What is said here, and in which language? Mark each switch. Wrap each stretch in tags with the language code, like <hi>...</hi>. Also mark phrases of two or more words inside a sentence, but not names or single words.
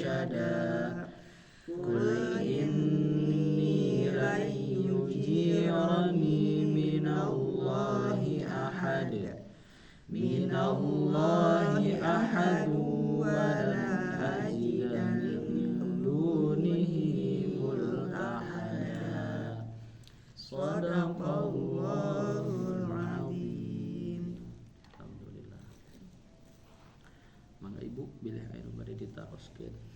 <ar>قل إني لن يجيرني من الله أحد ولن أجد من دونه ملتحدا. صدق الله العظيم. Alhamdulillah.</ar> <su>Mangga ibu bilih aya nu bade ditaroskeun.</su>